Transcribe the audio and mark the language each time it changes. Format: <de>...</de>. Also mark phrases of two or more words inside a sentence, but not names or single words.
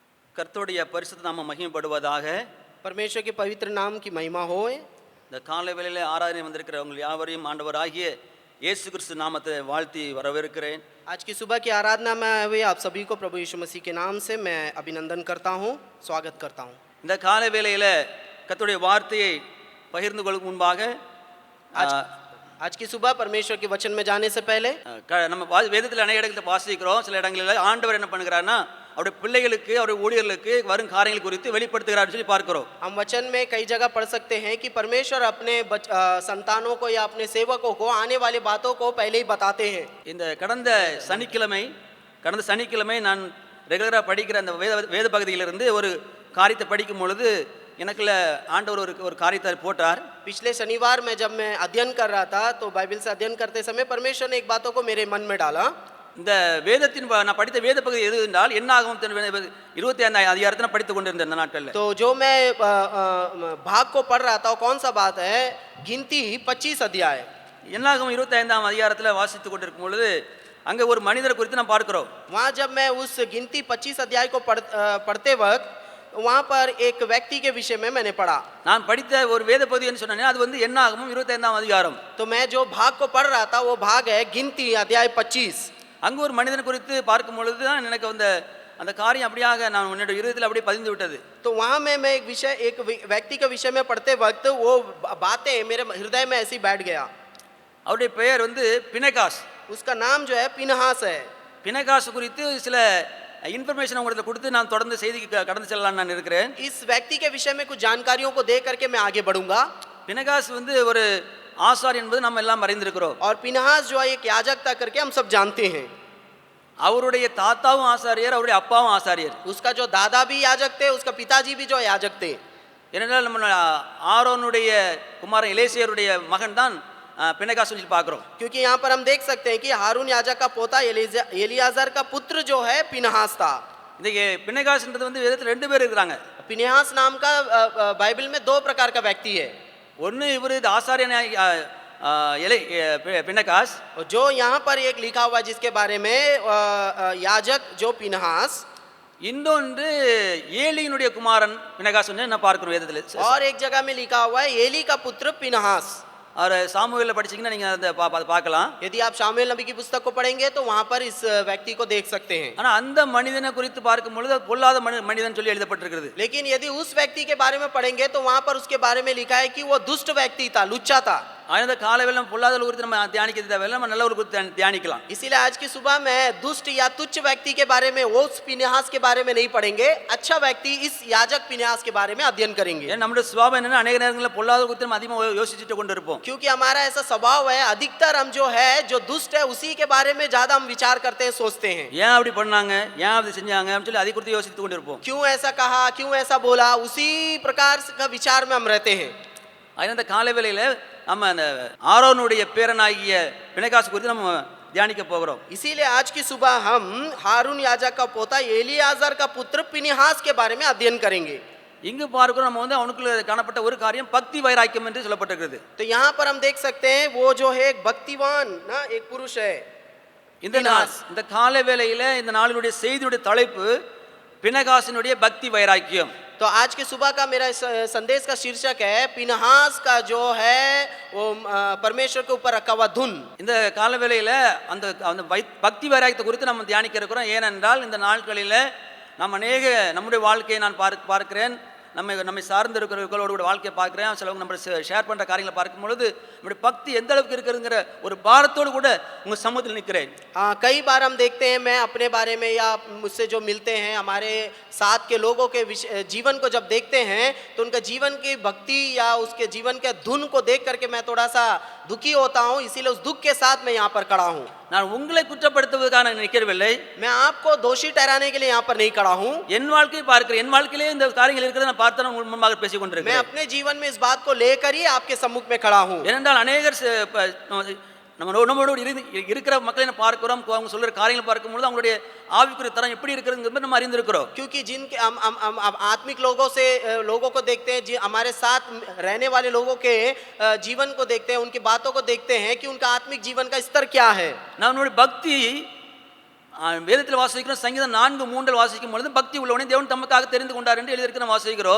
<ta>கர்த்தருடைய பரிசுத்த நாமம் மகிமைப்படுவதாக.</ta> <hi>परमेश्वर के पवित्र नाम की महिमा होए।</hi> <ta>இந்த காலை வேளையிலே ஆராதனை வந்திருக்கிறவங்க யாவரையும் ஆண்டவராகிய இயேசு கிறிஸ்து நாமத்தை வாழ்த்தி வரவேற்கிறேன்.</ta> <hi>आज की सुबह की आराधना में आए हुए आप सभी को प्रभु यीशु मसीह के नाम से मैं अभिनंदन करता हूँ, स्वागत करता हूँ।</hi> <ta>இந்த காலை வேளையிலே கர்த்தருடைய வார்த்தையை பகிர்ந்து கொள்ளும் முன்பாக</ta> <hi>आज की सुबह परमेश्वर के वचन में जाने से पहले</hi> <ta>நம்ம வேதத்தில் அநேக இடங்களில் வாசிக்கிறோம். சில இடங்களில் ஆண்டவர் என்ன பண்ணுகிறார்னா அவருடைய பிள்ளைகளுக்கு அவருடைய ஊழியர்களுக்கு வரும் காரியங்கள் குறித்து வெளிப்படுத்துகிறார் சொல்லி பார்க்கிறோம்.</ta> <hi>हम वचन में कई जगह पढ़ सकते हैं कि परमेश्वर अपने संतानों को या अपने सेवकों को आने वाली बातों को पहले ही बताते हैं।</hi> <ta>இந்த கடந்த சனிக்கிழமை நான் ரெகுலராக படிக்கிற அந்த வேத பகுதியிலிருந்து ஒரு காரியத்தை படிக்கும் பொழுது எனக்குள்ள ஆண்டவர் ஒரு காரியத்தை போட்டார்.</ta> <hi>पिछले शनिवार में जब मैं अध्ययन कर रहा था तो बाइबल से अध्ययन करते समय परमेश्वर ने एक बातों को मेरे मन में डाला।</hi> <ta>இந்த வேதத்தின் நான் படித்த வேத பகுதி எது என்றால் என்னாகும் 25 அதிகாரத்தை நான் படித்துக் கொண்டிருந்தேன் இந்த நாட்களில்.</ta> <hi>तो जो मैं भाग को पढ़ रहा था कौन सा बात है, गिनती 25 अध्याय।</hi> <ta>என்னாகும் 25 அதிகாரத்தில் வாசித்துக் கொண்டிருக்கும் பொழுது அங்கே ஒரு மனிதரை குறித்து நாம் பார்க்கிறோம்.</ta> <hi>वहाँ जब मैं उस गिनती 25 अध्याय को पढ़ते वक्त वहाँ पर एक व्यक्ति के विषय में मैंने पढ़ा।</hi> <ta>நான் படித்த ஒரு வேத பகுதின்னு சொன்னேன், அது வந்து என்னாகும் 25 அதிகாரம்.</ta> <hi>तो मैं जो भाग को पढ़ रहा था वो भाग है गिनती अध्याय 25।</hi> <ta>அங்கே ஒரு மனிதனை குறித்து பார்க்கும் பொழுது தான் எனக்கு அந்த காரியம் அப்படியாக நான் உன்னுடைய இருதயத்தில் அப்படியே பதிந்து விட்டது.</ta> <hi>तो वहाँ में मैं एक व्यक्ति के विषय में पढ़ते वक्त वो बातें मेरे हृदय में ऐसी बैठ गया।</hi> <ta>அவருடைய பெயர் வந்து பினெகாஸ்.</ta> <hi>उसका नाम जो है पिनहास है।</hi> <ta>பினெகாஸ் குறித்து சில இன்ஃபர்மேஷன் உங்களுக்கு கொடுத்து நான் தொடர்ந்து செய்திக்கு கடந்து செல்லலாம் நான் இருக்கிறேன்.</ta> <hi>इस व्यक्ति के विषय में कुछ जानकारियों को दे करके मैं आगे बढ़ूंगा।</hi> <ta>பினெகாஸ் வந்து ஒரு ஆசார் என்பது நம்ம எல்லாம் அறிந்திருக்கிறோம்.</ta> <hi>और पिनहास जो है एक याजक था करके हम सब जानते हैं।</hi> <ta>அவருடைய தாத்தாவும் ஆசாரியர், அவருடைய அப்பாவும் ஆசாரியர்.</ta> <hi>उसका जो दादा भी याजक थे, उसका पिताजी भी जो याजक थे।</hi> <ta>ஏனென்றால் நம்ம ஆரோனுடைய குமாரன் எலேசியருடைய மகன் தான் பினெகாஸ் சொல்லி பார்க்கிறோம்.</ta> <hi>क्योंकि यहाँ पर हम देख सकते हैं कि हारून याजक का पोता एलियाजर का पुत्र जो है पिनहास था।</hi> <ta>இந்த பினெகாஸ்ன்றது வந்து வேதத்தில் 2 பேர் இருக்காங்க.</ta> <hi>पिनहास नाम का बाइबल में 2 प्रकार का व्यक्ति है।</hi> <ta>ஒன்னு இவரு ஆசாரியன் பினெகாஸ்,</ta> <hi>जो यहाँ पर एक लिखा हुआ जिसके बारे में याजक जो पिनहास,</hi> <ta>இன்னொன்று ஏலியினுடைய குமாரன் பினெகாஸ் நான் பார்க்கிறோம் வேதத்தில்.</ta> <hi>और एक जगह में लिखा हुआ है एली का पुत्र पिनहास।</hi> <ta>और சாமுவேல்ல படிச்சீங்கன்னா நீங்க அதை பார்க்கலாம்.</ta> <hi>यदि आप शामुएल नबी की पुस्तक को पढ़ेंगे तो वहां पर इस व्यक्ति को देख सकते हैं।</hi> <ta>ஆனா அந்த மனிதனை குறித்து பார்க்கும் பொழுது பொல்லாத மனிதன் சொல்லி எழுதப்பட்டிருக்கிறது.</ta> <hi>लेकिन यदि उस व्यक्ति के बारे में पढ़ेंगे तो वहां पर उसके बारे में लिखा है कि वो दुष्ट व्यक्ति था, लुच्चा था।</hi> <ta>அந்த காலையில நம்ம பொல்லாத குறித்து நம்ம தியானிக்கிறது தேவையில்லை, நம்ம நல்ல ஒரு குறித்து தியானிக்கலாம்.</ta> <hi>इसीलिए आज की सुबह में दुष्ट या तुच्छ व्यक्ति के बारे में, वो पिनहास के बारे में नहीं पढ़ेंगे, अच्छा व्यक्ति इस याजक पिनहास के बारे में अध्ययन करेंगे।</hi> <ta>நம்முடைய சுபாவம் என்னன்னா अनेक நேரங்களில் பொல்லாத குறித்து நம்ம அதிகமாக யோசிச்சுட்டு கொண்டிருப்போம்.</ta> <hi>क्योंकि हमारा ऐसा स्वभाव है, अधिकतर हम जो है जो दुष्ट है उसी के बारे में ज्यादा हम विचार करते हैं, सोचते हैं।</hi> <ta>ஏன் அப்படி பண்ணாங்க, ஏன் அப்படி செஞ்சாங்க அப்படின்னு சொல்லி அதை குறித்து யோசித்து கொண்டிருப்போம்.</ta> <hi>क्यों ऐसा कहा, क्यों ऐसा बोला, उसी प्रकार का विचार में हम रहते हैं।</hi> <ta>அந்த காலை வேளையில நம்ம அந்த ஆரோனுடைய பேரனாகிய பினெகாஸ் குறித்து நம்ம தியானிக்க போகிறோம்.</ta> <hi>इसीलिए आज की सुबह हम हारून याजक का पोता एलियाजर का पुत्र पिनहास के बारे में अध्ययन करेंगे।</hi> <ta>இங்கு பார்க்கிறோம் நம்ம வந்து அவனுக்குள்ள காணப்பட்ட ஒரு காரியம் பக்தி வைராக்கியம் என்று சொல்லப்பட்டிருக்கிறது.</ta> <hi>तो यहाँ पर हम देख सकते हैं वो जो है एक भक्तिवान ना एक पुरुष है।</hi> <ta>இந்த காலை வேளையில இந்த நாளினுடைய செய்தியுடைய தலைப்பு பினெகாசினுடைய பக்தி வைராக்கியம்.</ta> <hi>तो आज की सुबह का मेरा संदेश का शीर्षक है पिनहास का जो है वो परमेश्वर के ऊपर रखा हुआ धुन।</hi> <ta>இந்த கால வேளையில அந்த பக்தி வைராக்கியத்தை குறித்து நம்ம தியானிக்க இருக்கிறோம். ஏனென்றால் இந்த நாட்களில நாம் அநேக நம்முடைய வாழ்க்கையை நான் பார்க்கிறேன், நம்மை சார்ந்து இருக்கிறவர்களோட வாழ்க்கையை பார்க்கிறேன், சிலவங்க நம்ம ஷேர் பண்ணுற காரியங்களை பார்க்கும் பொழுது நம்முடைய பக்தி எந்த அளவுக்கு இருக்குங்கிற ஒரு பாரத்தோடு கூட உங்கள் சமூகத்தில் நிற்கிறேன்.</ta> <hi>कई बार हम देखते हैं, मैं अपने बारे में या मुझसे जो मिलते हैं हमारे साथ के लोगों के जीवन को जब देखते हैं तो उनका जीवन की भक्ति या उसके जीवन के धुन को देख करके मैं थोड़ा सा दुखी होता हूँ। इसीलिए उस दुख के साथ मैं यहाँ पर खड़ा हूँ।</hi> <ta>நான் உங்களை குற்றப்படுத்துவதற்காக நிற்கவில்லை,</ta> <hi>मैं आपको दोषी ठहराने के लिए यहाँ पर नहीं खड़ा हूँ।</hi> <ta>என் வாழ்க்கையை பார்க்கிறேன், என் வாழ்க்கையிலே இந்த காரியங்கள் இருக்கிறத நான் பார்த்து நான் முன்பாக பேசிக் கொண்டிருக்கிறேன்.</ta> <hi>मैं अपने जीवन में इस बात को लेकर ही आपके सम्मुख में खड़ा हूँ।</hi> <ta>ஏனென்றால் அநேகர் நம்மளோடு இருக்கிற மக்களை பார்க்கிறோம், அவங்க சொல்ற காரியங்களை பார்க்கும்போது அவங்களுடைய ஆவிக்குரிய தரம் எப்படி இருக்குதுங்கிறது நம்ம அறிந்திருக்கிறோம்.</ta> <hi>क्योंकि जिनके हम आत्मिक लोगों को देखते हैं, हमारे साथ रहने वाले लोगों के जीवन को देखते हैं, उनकी बातों को देखते हैं कि उनका आत्मिक जीवन का स्तर क्या है।</hi> <ta>நம்மளுடைய பக்தி வேதத்தில் வாசிக்கிறோம், சங்கீதம் 4:3 வாசிக்கும் பொழுது பக்தி உள்ளவனே தேவன் தமக்காக தெரிந்து கொண்டார் என்று எழுதியிருக்கிற வாசிக்கிறோம்.</ta>